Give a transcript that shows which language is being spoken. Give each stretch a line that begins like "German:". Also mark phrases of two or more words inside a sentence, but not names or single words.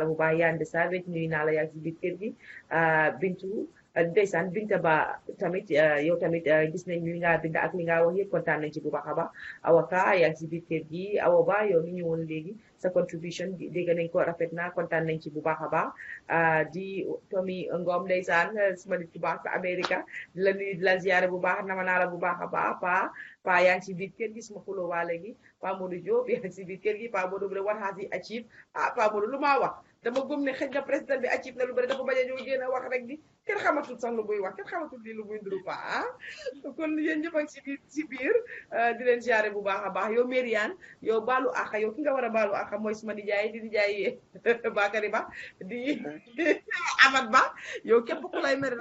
Wolof: bu baax Yande Savage nuyu naa la yaa ngi si biir kër gi Bintu ndeysaan Binta Ba tamit yow tamit gis nañ li nga bind ak li nga wax yëpp kontaan nañ ci bu baax a baax Awa Ka yaa ngi si biir kër gi Awa Ba yow mi ñëwoon léegi sa contribution dégg nañ ko rafet na kontaan nañ ci bu baax a baax di Tommy Ngom ndeysaan suma nit bu baax sa Amérique di la nuyu di la ziare bu baax nama naa la bu baax a baax pa yaa ngi si biir kër gi suma xuloo waa léegi Pa Modou Diop yaa ngi si biir kër gi Pa Modou bu
English: what has he achieved
Wolof: Pa Modou lu maa wax dama gëm ne xëj na président bi achieve na lu bëri dafa bañ a ñëw génn wax rek di kenn xamatul sax lu muy wax kenn xamatul lii lu muy nduru pa kon yéen ñëpp ak si biir di leen ziare bu baax a baax yow Mariane yow baalu àq yow ki nga war a baalu àq mooy suma nijaay di nijaay Bakary Ba di Amad Ba yow képp ku lay mere